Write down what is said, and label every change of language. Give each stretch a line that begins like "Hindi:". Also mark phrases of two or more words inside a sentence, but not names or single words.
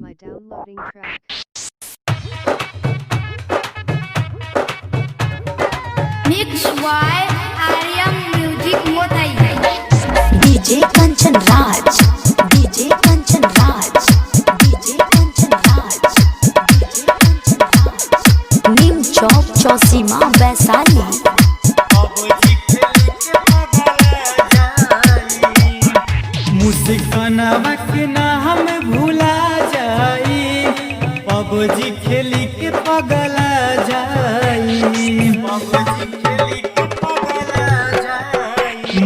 English: by downloading track. Mix by Aryan Music Motai. DJ Kanchan Raj, DJ Kanchan Raj, DJ Kanchan Raj, DJ Kanchan Raj. Nim Chowk Chausima Vaisali.
Bhojpuri: मुस्कानावा के ना हम भूला जाई, पबजी खेली के पगला जाई, पबजी खेली के पगला जाई।